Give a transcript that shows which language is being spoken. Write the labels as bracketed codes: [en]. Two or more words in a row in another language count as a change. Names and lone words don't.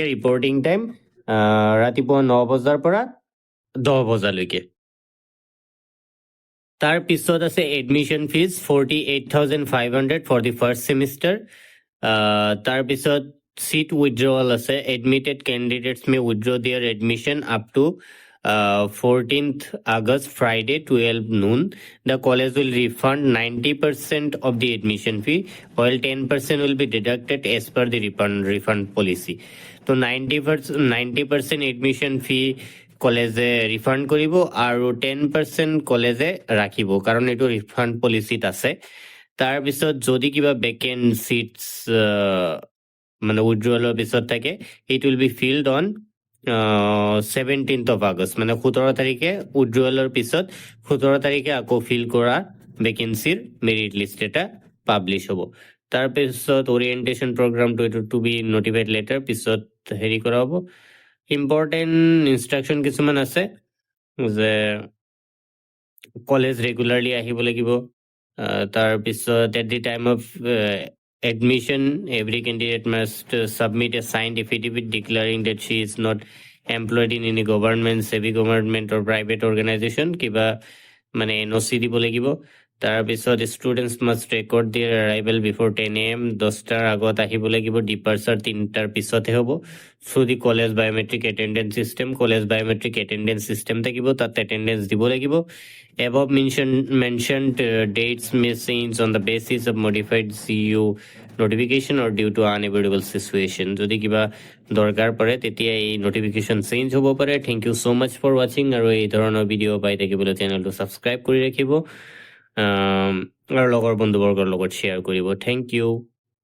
[en] reporting time [as] ৰাতিপুৱা 9 বজাৰ পৰা 10 বজালৈকে। [en] তাৰপিছত আছে admission fee 48,500 for the first semester. তাৰপিছত seat withdrawal আছে, admitted candidates may withdraw their admission up to 14th August Friday 12 noon. The college will refund 90% of the admission fee, while 10% will be deducted as per the refund policy. So 90% admission fee [as] কলেজে ৰিফাণ্ড কৰিব আৰু 10% কলেজে ৰাখিব, কাৰণ এইটো [en] refund policyত [as] আছে। তাৰপিছত যদি কিবা [en] vacant seats [as] মানে উইথড্ৰৱালৰ পিছত থাকে, [en] It will be filled on 17th of August, [as] মানে 17 তাৰিখে উইথড্ৰৱালৰ পিছত 17 তাৰিখে আকৌ ফিল কৰা ভেকেঞ্চিৰ [en] merit list [as] এটা পাব্লিছ হ'ব। তাৰপিছত [en] orientation programটো [as] এইটো [en] to be notified later [as] পিছত হেৰি কৰা হ'ব। [en] important instruction [as] কিছুমান আছে যে কলেজ ৰেগুলাৰলি আহিব লাগিব। [en] তাৰপিছত at the time of admission, every candidate must submit a signed affidavit declaring that she is not employed in any government, semi-government or private organization, [as] কিবা মানে NOC দিব লাগিব। [en] তাৰপিছত students must record their arrival before 10 AM, [as] 10টাৰ আগত আহিব লাগিব। ডিপাৰ্চাৰ 3টাৰ পিছতহে হ'ব। [en] through the college biometric attendance system, college biometric attendance system [as] থাকিব, তাত এটেণ্ডেঞ্চ দিব লাগিব। [en] Above mentioned dates may change on the basis of modified CU notification or due to unavoidable situation. [as] যদি কিবা দৰকাৰ পৰে তেতিয়া এই নটিফিকেশ্যন চেঞ্জ হ'ব পাৰে। [en] thank you so much for watching, [as] আৰু এই ধৰণৰ ভিডিঅ' পাই থাকিবলৈ চেনেলটো ছাবস্ক্ৰাইব কৰি ৰাখিব আৰু লগৰ বন্ধুবৰ্গৰ লগত শ্বেয়াৰ কৰিব। [en] thank you.